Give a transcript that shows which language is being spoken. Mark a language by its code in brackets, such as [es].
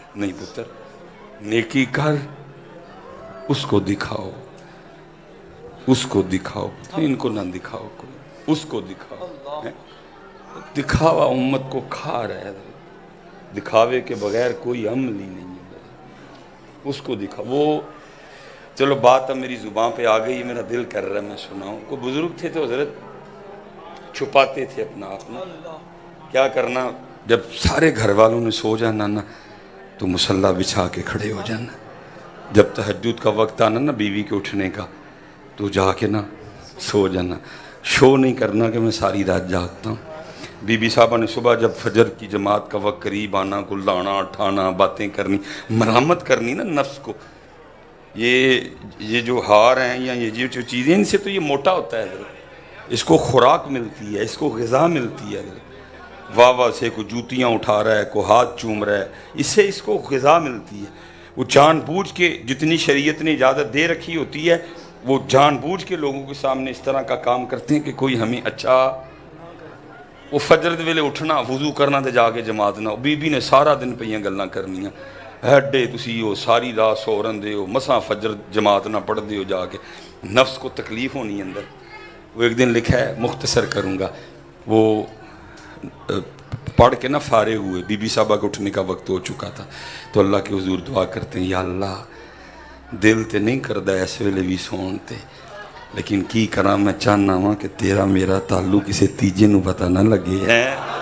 [ur] نہیں پتر، نیکی کر، اس کو دکھاؤ، اس کو دکھاؤ، ان کو نہ دکھاؤ، کوئی اس کو دکھاؤ. دکھاوا امت کو کھا رہا ہے، دکھاوے کے بغیر کوئی عمل ہی نہیں ہے. اس کو دکھاؤ. وہ چلو بات اب میری زبان پہ آ گئی، میرا دل کر رہا ہے میں سناؤں. کوئی بزرگ تھے تو حضرت چھپاتے تھے اپنا آپ نا. کیا کرنا، جب سارے گھر والوں نے سو جانا نا تو مصلی بچھا کے کھڑے ہو جانا. جب تہجد کا وقت آنا نا بیوی کے اٹھنے کا تو جا کے نا سو جانا. شو نہیں کرنا کہ میں ساری رات جاگتا ہوں. بی بی صاحبہ نے صبح جب فجر کی جماعت کا وقت قریب آنا، گلدانا اٹھانا، باتیں کرنی، مرامت کرنی نا نفس کو. یہ جو ہار ہیں یا یہ جو چیزیں، ان سے تو یہ موٹا ہوتا ہے حضرت. اس کو خوراک ملتی ہے، اس کو غذا ملتی ہے حضرت. واہ واہ سے کوئی جوتیاں اٹھا رہا ہے، کوئی ہاتھ چوم رہا ہے، اس سے اس کو غذا ملتی ہے. وہ جان بوجھ کے جتنی شریعت نے اجازت دے رکھی ہوتی ہے وہ جان بوجھ کے لوگوں کے سامنے اس طرح کا کام کرتے ہیں کہ کوئی ہمیں اچھا. [pa] وہ فجر دے ویلے اٹھنا، وضو کرنا تے جا کے جماعت نہ. بی بی نے سارا دن پہ گلاں کرنیاں، ایڈے تسی ہو ساری رات سو رہندے ہو، مساں فجر جماعت نہ پڑھ دے ہو جا کے. [ur] نفس کو تکلیف ہونی اندر. وہ ایک دن لکھا ہے، مختصر کروں گا، وہ پڑھ کے نہ فارغ ہوئے، بی بی صاحبہ کو اٹھنے کا وقت ہو چکا تھا تو اللہ کے حضور دعا کرتے ہیں، یا اللہ [pa] دل تے نہیں کردہ اس ویلے بھی سون تے، لیکن کی کراں میں چاہنا ہوں کہ تیرا میرا تعلق کسی تیجے نو پتہ نہ لگے ہے.